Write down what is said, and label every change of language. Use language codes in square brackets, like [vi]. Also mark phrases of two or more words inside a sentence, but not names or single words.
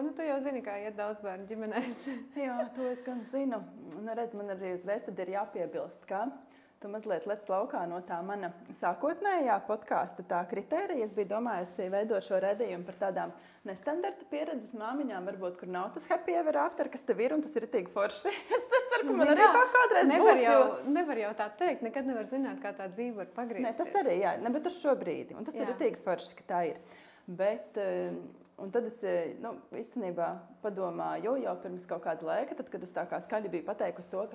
[lv] Tu jau zini, kā iet daudz bērnu ģimenēs. Jā, to es gan zinu. Redz, man arī uzreiz tad ir jāpiebilst, ka tu mazliet lec laukā no tā mana sākotnējā podkāsta tā kritērija. Es biju domājusi veidot šo raidījumu par tādām nestandarta pieredzes māmiņām, varbūt, kur nav tas [en] happy ever after, [lv] kas tev ir, un tas ir ritīgi forši. Es ceru, ka man arī tā kādreiz būs. Nevar jau tā teikt, nekad nevar zināt, kā tā dzīve var pagriezties. Nē, tas arī, bet uz šo brīdi, un tas ir ritīgi forši, ka tā ir. Bet, un tad es īstenībā padomāju jau pirms kaut kāda laika, tad, kad es tā kā skaļi biju pateikusi to, ka